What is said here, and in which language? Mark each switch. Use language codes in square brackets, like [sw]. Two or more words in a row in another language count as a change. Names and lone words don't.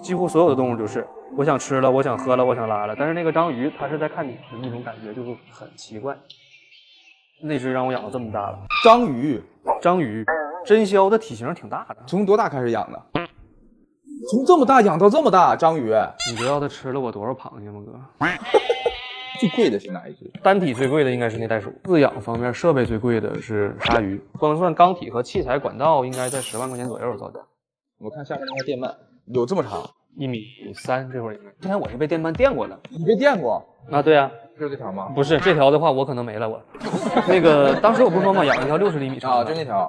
[zh] 幾乎所有的動物就是我想吃了，我想喝了，我想拉了，但是那個章魚它是在看你的那種感覺就是很奇怪。那只讓我養到這麼大了。章魚，真鴞的體型挺大的。從多大開始養的？從這麼大養到這麼大，章魚。你知道它吃了我多少螃蟹嗎，哥？最貴的是哪一只？單體最貴的應該是那袋鼠。飼養方面設備最貴的是鯊魚，光算鋼體和器材管道應該在10萬塊錢左右造價。我看下面那個電鰻有這麼長，1.3米，這會兒應該。之前我是被電鰻電過的。你被電過？啊，對啊。就是這條嗎？不是，這條的話我可能沒了我。那個當時我不是說嘛，養了一條60厘米長的，就那條。